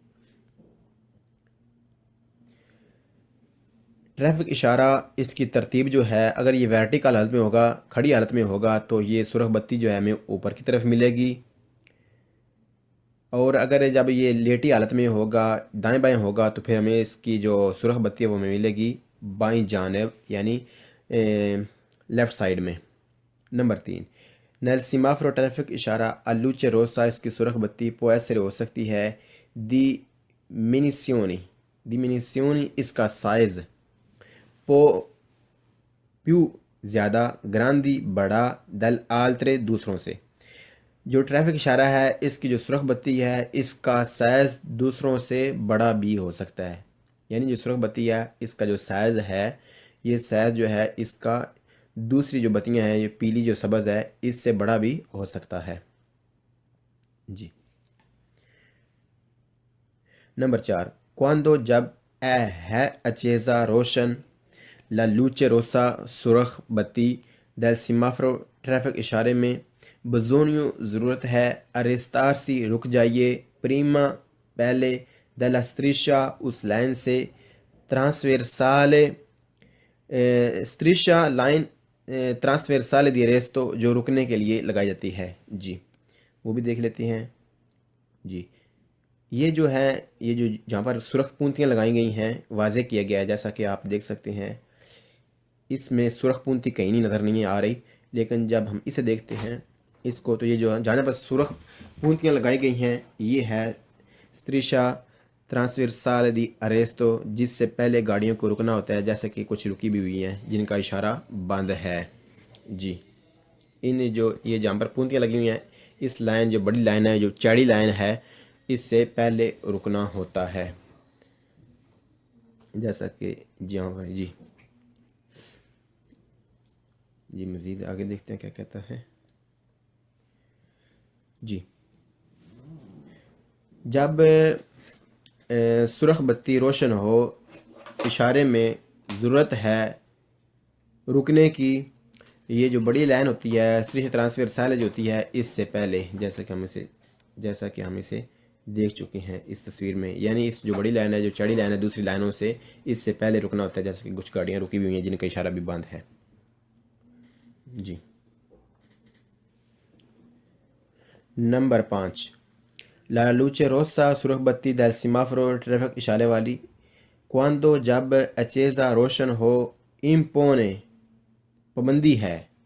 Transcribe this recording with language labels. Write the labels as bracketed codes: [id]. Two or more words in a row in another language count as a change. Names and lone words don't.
[ur] ٹریفک اشارہ اس کی ترتیب جو ہے، اگر یہ ورٹیکل حالت میں ہوگا، کھڑی حالت میں ہوگا، تو یہ سرخ بتی جو ہے ہمیں اوپر کی طرف ملے گی، اور اگر جب یہ لیٹی حالت میں ہوگا، دائیں بائیں ہوگا، تو پھر ہمیں اس کی جو سرخ بتی ہے وہ ہمیں ملے گی بائیں جانب، یعنی لیفٹ سائیڈ میں۔ نمبر 3، [it] nel semaforo [ur] ٹریفک اشارہ [it] la luce rossa, [ur] اس کی سرخ بتی [it] può essere [ur] ہو سکتی ہے ڈیمینیسیونی اس کا سائز، [it] può più [ur] زیادہ، گراندی بڑا، [it] delle altre [ur] دوسروں سے۔ جو ٹریفک اشارہ ہے اس کی جو سرخ بتی ہے اس کا سائز دوسروں سے بڑا بھی ہو سکتا ہے، یعنی جو سرخ بتی ہے اس کا جو سائز ہے، یہ سائز جو ہے اس کا دوسری جو بتیاں ہیں، یہ پیلی جو سبز ہے، اس سے بڑا بھی ہو سکتا ہے۔ جی نمبر 4، quando جب ہے اچیزا روشن، [it] la luce rossa [ur] سرخ بتی، [it] del semaforo [ur] ٹریفک اشارے میں، بزونیو ضرورت ہے، ارستارسی رک جائیے، پریما پہلے، [it] della striscia [ur] اس لائن سے، ٹرانسورسالے striscia لائن [it] trasversale di arresto [ur] جو رکنے کے لیے لگائی جاتی ہے۔ جی وہ بھی دیکھ لیتے ہیں۔ جی یہ جو ہے، یہ جو جہاں پر سرخ پونتیاں لگائی گئی ہیں واضح کیا گیا ہے، جیسا کہ آپ دیکھ سکتے ہیں اس میں سرخ پونتی کہیں نہیں نظر نہیں آ رہی، لیکن جب ہم اسے دیکھتے ہیں اس کو، تو یہ جو جہاں پر سرخ پونتیاں لگائی گئی ہیں یہ ہے [it] striscia trasversale di arresto، [ur] جس سے پہلے گاڑیوں کو رکنا ہوتا ہے، جیسا کہ کچھ رکی بھی ہوئی ہیں جن کا اشارہ بند ہے۔ جی ان جو یہ جہاں پر پونتیاں لگی ہوئی ہیں، اس لائن جو بڑی لائن ہے، جو چڑی لائن ہے، اس سے پہلے رکنا ہوتا ہے، جیسا کہ جی ہاں بھائی۔ جی مزید آگے دیکھتے ہیں کیا کہتا ہے۔ جی جب سرخ بتی روشن ہو، اشارے میں ضرورت ہے رکنے کی، یہ جو بڑی لائن ہوتی ہے [it] striscia trasversale [ur] جو ہوتی ہے، اس سے پہلے، جیسا کہ ہم اسے دیکھ چکے ہیں اس تصویر میں، یعنی اس جو بڑی لائن ہے، جو چڑی لائن ہے، دوسری لائنوں سے اس سے پہلے رکنا ہوتا ہے، جیسا کہ کچھ گاڑیاں رکی بھی ہوئی ہیں جن کا اشارہ بھی بند ہے۔ جی نمبر 5، [it] la luce rossa [ur] سرخ بتی [it] del semaforo [ur] ٹریفک اشارے والی، quando جب اچیزا روشن ہو، impone پابندی ہے،